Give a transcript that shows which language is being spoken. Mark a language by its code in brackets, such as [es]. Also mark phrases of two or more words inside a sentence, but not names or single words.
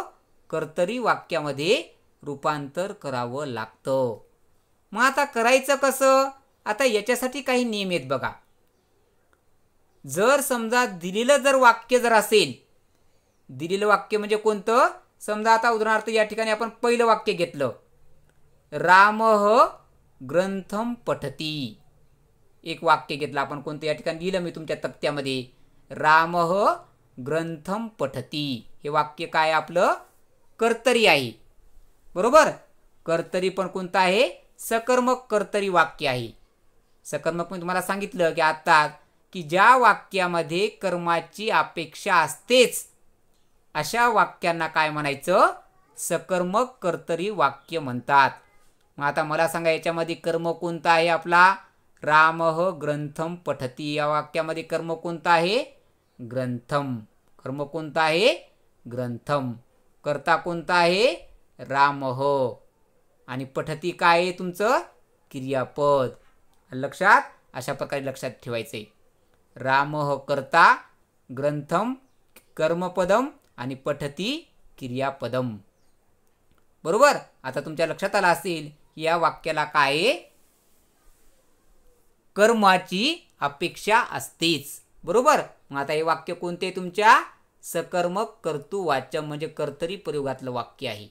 [mr] कर्तरी वाक्यामध्ये रूपांतर करावं लागतं. मग आता करायचं कसं? आता याच्यासाठी काही नियम आहेत बघा. जर समजा दिलेलं जर वाक्य जर असेल, दिलेलं वाक्य म्हणजे कोणतं? समजा आता उदाहरणार्थ या ठिकाणी आपण पहिलं वाक्य घेतलं [sa] रामः ग्रंथम पठती. [mr] एक वाक्य घेतलं आपण कोणतं या ठिकाणी लिहिलं मी तुमच्या तक्त्यामध्ये [sa] रामः ग्रंथम पठती. [mr] हे वाक्य काय आपलं? कर्तरी आहे, बरोबर. कर्तरी पण कोणतं आहे? सकर्मक कर्तरी वाक्य आहे. सकर्मक मी तुम्हाला सांगितलं की आता की ज्या वाक्यामध्ये कर्माची अपेक्षा असतेच अशा वाक्यांना काय म्हणायचं? सकर्मक कर्तरी वाक्य म्हणतात. मग आता मला सांगा याच्यामध्ये कर्म कोणता आहे आपला? [sa] रामः ग्रंथम पठती. [mr] या वाक्यामध्ये कर्म कोणता आहे? ग्रंथम. कर्म कोणता आहे? ग्रंथम. कर्ता कोणता आहे? रामः. आणि पठती काय आहे तुमचं? क्रियापद. लक्षात अशा प्रकारे लक्षात ठेवायचे. [sa] रामः कर्ता, ग्रंथम कर्मपदम आणि पठती क्रियापदम, [mr] बरोबर. आता तुमच्या लक्षात आलं असेल या वाक्याला काय आहे? कर्माची अपेक्षा असतेच, बरोबर. मग आता हे वाक्य कोणते? तुमच्या [sa] सकर्मक कर्तृवाचम [mr] म्हणजे कर्तरी प्रयोगातलं वाक्य आहे.